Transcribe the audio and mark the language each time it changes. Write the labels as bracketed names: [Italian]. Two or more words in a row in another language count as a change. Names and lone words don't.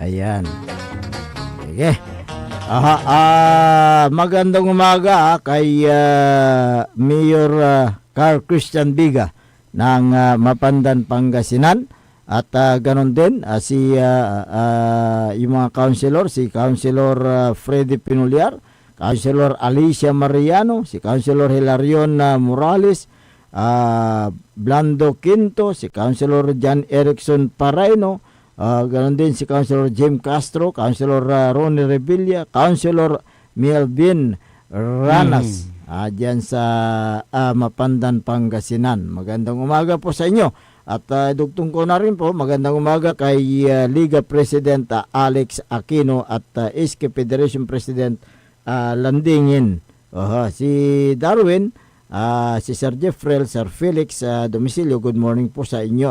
[Filipino] Ayan. Sige. Magandang umaga kay Mayor Carl Christian Biga ng Mapandan, Pangasinan. At ganon din yung mga councilor, si Councilor Freddy Pinuliar, Councilor Alicia Mariano, si Councilor Hilarion Morales, Blando Quinto, si Councilor John Erickson Paraino, ganon din si Councilor Jim Castro, Councilor Ronnie Revilla, Councilor Melvin Ranas, dyan sa Mapandan, Pangasinan. Magandang umaga po sa inyo. At dugtong ko na rin po, magandang umaga kay Liga President Alex Aquino at SK Federation President Landingin. Si Darwin, si Sir Jeffrey, Sir Felix Domicilio, [English] good morning [Filipino] po sa inyo.